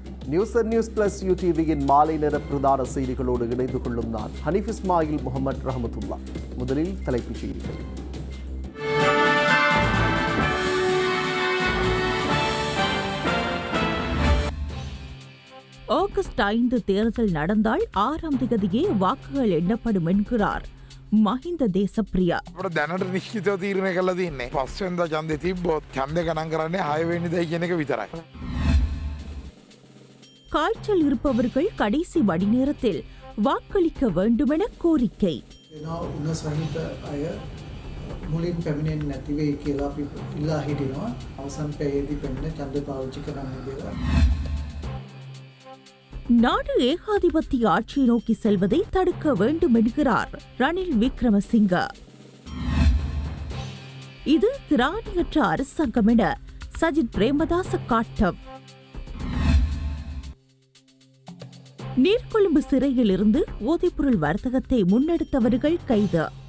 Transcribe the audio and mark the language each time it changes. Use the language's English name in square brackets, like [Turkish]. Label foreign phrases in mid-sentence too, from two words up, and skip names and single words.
[Tamil] நியூஸ் அண்ட் நியூஸ் பிளஸ் யூடிவியின் மாலை நேர பிரதான செய்திகளோடு இணைந்து கொள்ளும் நான் ஹனீஃப் இஸ்மாயில் முகமது ரஹமத்துல்லா. முதலில் தலைப்புச் செய்திகள். ஆகஸ்ட் 5 தேர்தல் நடந்தால் 6ஆம் தேதியே வாக்குகள் எண்ணப்படும் என்கிறார் මහින්ද දේශප්‍රිය. [Sinhala] අපට දැනට නිශ්චිතව තීරණය කරලා තින්නේ පස්වෙනිදා ඡන්දේ තිබ්බොත් ඡන්දේ ගණන් කරන්නේ 6 වෙනිදායි කියන එක විතරයි. [Tamil] காய்ச்சல் இருப்பவர்கள் கடைசி மணி நேரத்தில் வாக்களிக்க வேண்டுமென கோரிக்கை. [Sinhala] උණ සහිත අය මුලින් පැමිණෙන්නේ නැති වෙයි කියලා අපි ඉල්ලා හිටිනවා. අවසන් පැයේදී පැමිණ ඡන්ද පාවිච්චි කරන්න කියලා. [Tamil] நாடு ஏகாதிபத்திய ஆட்சியை நோக்கி செல்வதை தடுக்க வேண்டும் என்கிறார் ரணில் விக்ரமசிங்க. இது திராணியற்ற அரசாங்கம் என சஜித் பிரேமதாச காட்டம். நீர்கொழும்பு சிறையில் இருந்து போதைப்பொருள் வர்த்தகத்தை முன்னெடுத்தவர்கள் கைது.